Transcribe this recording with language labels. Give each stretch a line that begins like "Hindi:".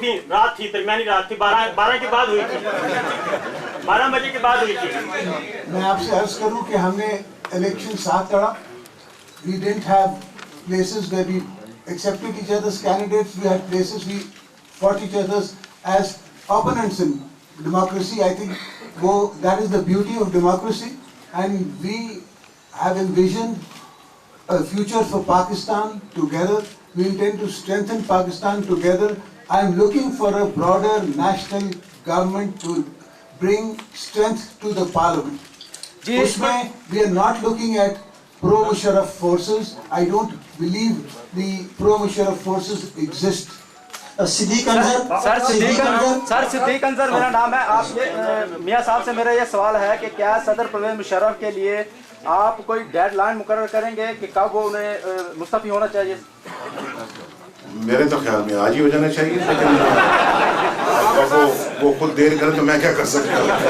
Hindi: रात थी, दरमियानी रात थी, 12 के बाद हुई थी, 12 बजे के बाद हुई थी। मैं आपसे अर्ज करूं कि हमने इलेक्शन साथ लड़ा।
English: We didn't have places where we accepted each other's candidates. We had places we fought each other as opponents in democracy. I think that is the beauty of democracy, and we have envisioned a future for Pakistan together. We intend to strengthen Pakistan together. I am looking for a broader national government to bring strength to the parliament.
Hindi: Usme,
English: we are not looking at pro-Musharraf forces. I don't believe the pro-Musharraf forces exist.
Hindi: Siddique Anjar मेरा नाम है। आप मियां साहब से मेरा ये सवाल है कि क्या सदर परवेज मुशर्रफ के लिए आप कोई डेडलाइन मुकर्रर करेंगे कि कब वो उन्हें मुस्तफी होना चाहिए? मेरे तो ख्याल में आज ही हो जाना चाहिए, लेकिन वो खुद देर करे तो मैं क्या कर सकता हूँ।